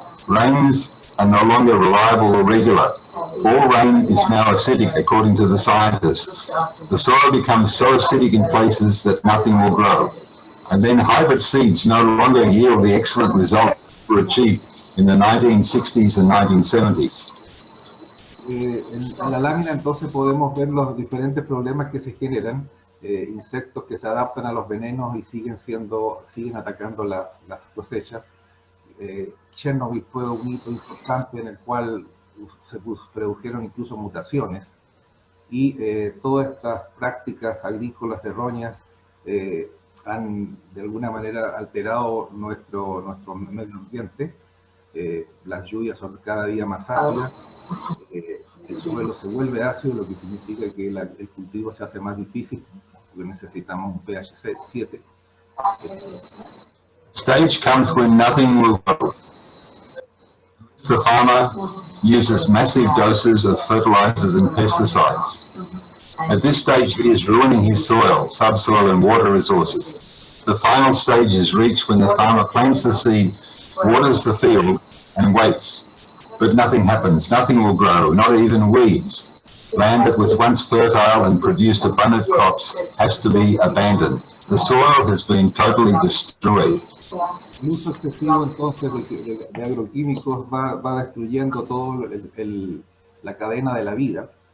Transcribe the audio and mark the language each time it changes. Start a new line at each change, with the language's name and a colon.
English: Rains are no longer reliable or regular. All rain is now acidic, according to the scientists. The soil becomes so acidic in places that nothing will grow. And then hybrid seeds no longer yield the excellent results that were achieved in the 1960s and 1970s.
Spanish: En la lámina entonces podemos ver los diferentes problemas que se generan, insectos que se adaptan a los venenos y siguen atacando las cosechas. Chernobyl fue un hito importante en el cual se produjeron incluso mutaciones y todas estas prácticas agrícolas erróneas han de alguna manera alterado nuestro medio ambiente. Las lluvias son cada día más ácidas, el suelo se vuelve ácido, lo que significa que el cultivo se hace más difícil porque necesitamos un pH 7.
English: Stage comes when nothing will grow. The farmer uses massive doses of fertilizers and pesticides. At this stage, he is ruining his soil, subsoil and water resources. The final stage is reached when the farmer plants the seed, waters the field and waits. But nothing happens, nothing will grow, not even weeds. Land that was once fertile and produced abundant crops has to be abandoned. The soil has been totally destroyed.
Spanish: El uso excesivo entonces de agroquímicos va destruyendo toda la cadena de la vida.